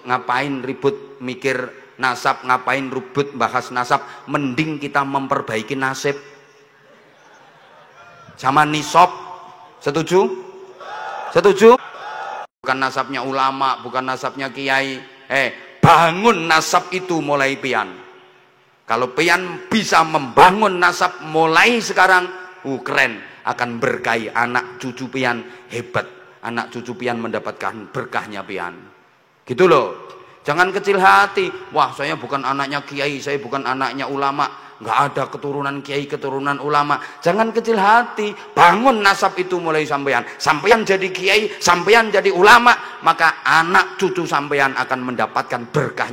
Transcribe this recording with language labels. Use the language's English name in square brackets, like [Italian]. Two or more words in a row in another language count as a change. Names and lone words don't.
[Indonesian] Ngapain ribut mikir nasab, ngapain ribut bahas nasab, mending kita memperbaiki nasib sama nisab. Setuju? Setuju? Bukan nasabnya ulama, bukan nasabnya kiai. Bangun nasab itu mulai pian. Kalau pian bisa membangun nasab mulai sekarang, keren, akan berkahi anak cucu pian, hebat. Anak cucu pian mendapatkan berkahnya pian. Gitu loh. Jangan kecil hati. Wah, saya bukan anaknya kiai, saya bukan anaknya ulama. Nggak ada keturunan kiai, keturunan ulama. Jangan kecil hati. Bangun nasab itu mulai sampean. Sampean jadi kiai, sampean jadi ulama, maka anak cucu sampean akan mendapatkan berkahnya pian.